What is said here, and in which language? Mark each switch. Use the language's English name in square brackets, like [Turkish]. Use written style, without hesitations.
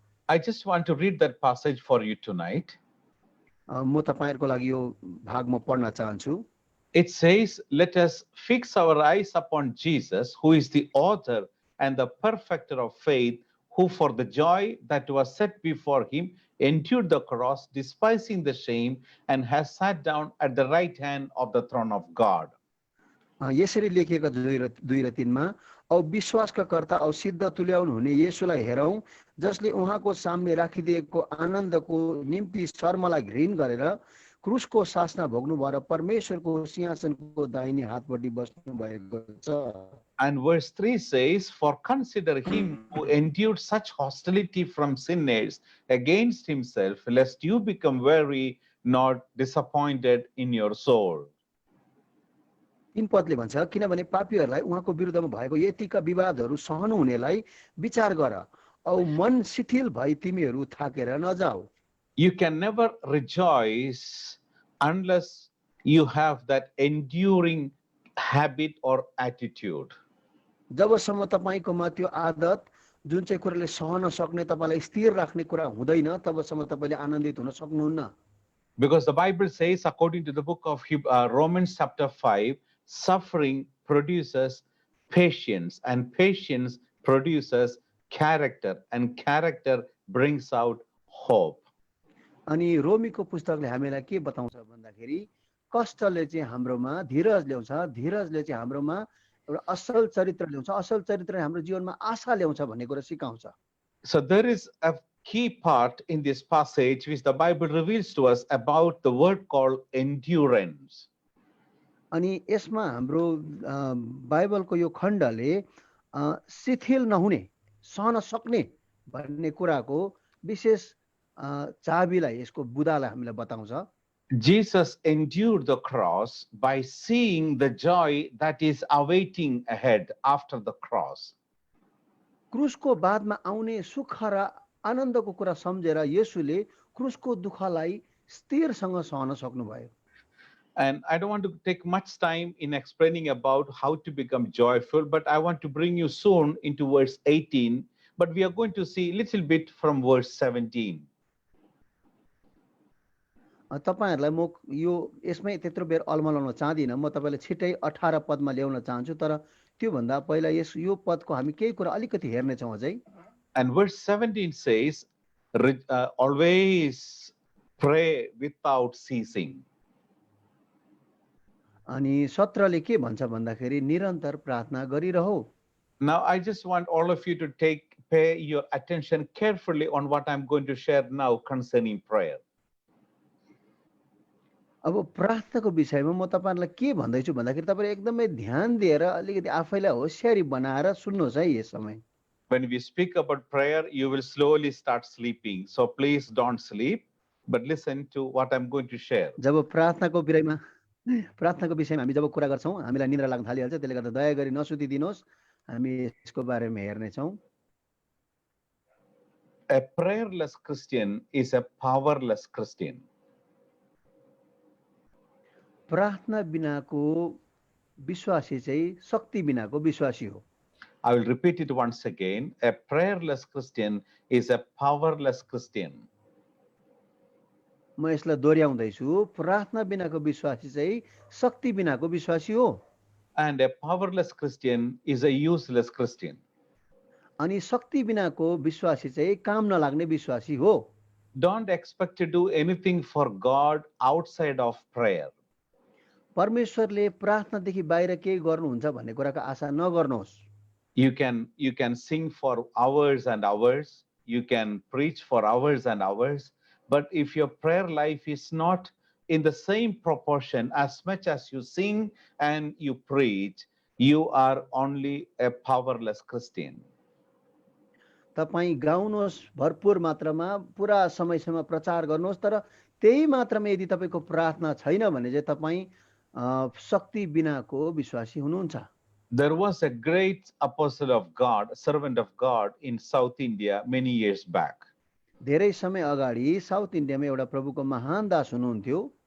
[English] I just want to read that passage for you tonight. [Nepali] म तपाईहरुको लागि यो भाग म पढ्न चाहन्छु। [English] It says, let us fix our eyes upon Jesus, who is the author and the perfecter of faith, who for the joy that was set before him endured the cross, despising the shame, and has sat down at the right hand of the throne of God. [Nepali] यसरी लेखिएको 2 र 3 मा, औ विश्वासका कर्ता औ सिद्ध तुल्याउनु हुने येशूलाई हेरौं, जसले उहाँको सामने राखिदिएको आनन्दको निम्ति शर्मलाई घृण गरेर क्रुसको शासना भोग्नु भएर परमेश्वरको सिंहासनको दाहिने हातपट्टि बस्नु भएको छ। [English] And verse 3 says, for consider him who endured such hostility from sinners against himself, lest you become weary, not disappointed in your soul. [Nepali] 3 पदले भन्छ, किनभने पापीहरूलाई उहाँको विरुद्धमा भएको यतिका विवादहरू सहनु हुनेलाई विचार गर, औ मन शिथिल भई तिमीहरू थाकेर नजाऊ। [English] You can never rejoice unless you have that enduring habit or attitude. [Nepali] जबसम्म तपाईकोमा त्यो आदत जुन चाहिँ कुराले सहन सक्ने, तपाईलाई स्थिर राख्ने कुरा हुँदैन, तबसम्म तपाईले आनन्दित हुन सक्नुहुन्न। [English] Because the Bible says, according to the book of Romans chapter 5, suffering produces patience, and patience produces character, and character brings out hope. [Nepali] अनि रोमीको पुस्तकले हामीलाई के बताउँछ भन्दाखेरि, कष्टले चाहिँ हाम्रोमा धीरज ल्याउँछ, धीरजले चाहिँ हाम्रोमा एउटा असल चरित्र ल्याउँछ, असल चरित्रले हाम्रो जीवनमा आशा ल्याउँछ भन्ने कुरा सिकाउँछ। [English] So there is a key part in this passage which the Bible reveals to us about the word called endurance. [Nepali] अनि यसमा हाम्रो बाइबलको यो खण्डले शिथिल नहुने, सहन सक्ने भन्ने कुराको विशेष चाबीलाई, यसको बुदालाई हामीलाई बताउँछ। [English] Jesus endured the cross by seeing the joy that is awaiting ahead after the cross. [Nepali] क्रुसको बादमा आउने सुख र आनन्दको कुरा सम्झेर येशूले क्रुसको दुःखलाई स्थिरसँग सहन सक्नुभयो। [English] And I don't want to take much time in explaining about how to become joyful, but I want to bring you soon into verse 18, but we are going to see a little bit from verse 17. [Nepali] तपाईहरुलाई म यो यसमै त्यत्रो बेर अलमलाउन चाहदिन, म तपाईलाई छिटै 18 पदमा ल्याउन चाहन्छु, तर त्यो भन्दा पहिला यो पदको हामी केही कुरा अलिकति हेर्ने छौं अझै। [English] And verse 17 says, always pray without ceasing. [Nepali] अनि 17 ले के भन्छ भन्दाखेरि निरन्तर प्रार्थना गरिरहौ। [English] Now I just want all of you to pay your attention carefully on what I'm going to share now concerning prayer. [Nepali] अब प्रार्थनाको विषयमा म तपाईहरुलाई के भन्दैछु भन्दाखेरि तपाईले एकदमै ध्यान दिएर अलिकति आफैलाई होशियारी बनाएर सुन्नुहोस् है यस समय। [English] When we speak about prayer, you will slowly start sleeping. So please don't sleep, but listen to what I'm going to share. [Nepali] जब प्रार्थनाको विषयमा हामी जब कुरा गर्छौं, हामीलाई निद्रा लाग्न थालिहाल्छ, त्यसले गर्दा दया गरी नसुतिदिनुहोस्, हामी यसको बारेमा हेर्ने छौं। [English] A prayerless Christian is a powerless Christian. [Nepali] प्रार्थना बिनाको विश्वासी चाहिँ शक्ति बिनाको विश्वासी हो। [English] I will repeat it once again. A prayerless Christian is a powerless Christian. [Nepali] म यसलाई दोहोऱ्याउँदैछु, प्रार्थना बिनाको विश्वासी चाहिँ शक्ति बिनाको विश्वासी हो [English] And a powerless Christian is a useless Christian. [Nepali] अनि शक्ति बिनाको विश्वासी चाहिँ काम नलाग्ने विश्वासी हो। [English] Don't expect to do anything for God outside of prayer. [Nepali] परमेश्वरले प्रार्थनादेखि बाहिर केही गर्नुहुन्छ भन्ने कुराको आशा नगर्नुहोस्। [English] You can sing for hours and hours. You can preach for hours and hours. But if your prayer life is not in the same proportion as much as you sing and you preach, you are only a powerless Christian. [Nepali] तपाईँ गाउनुहोस् भरपुर मात्रामा पुरा समयसम्म प्रचार गर्नुहोस्, तर त्यही मात्रामा यदि तपाईँको प्रार्थना छैन भने चाहिँ तपाईँ शक्ति बिनाको विश्वासी हुनुहुन्छ। [English] There was a great apostle of God, servant of God in South India many years back. [Nepali] धेरै समय अगाडि साउथ इन्डियामा एउटा प्रभुको महान दास हुनुहुन्थ्यो।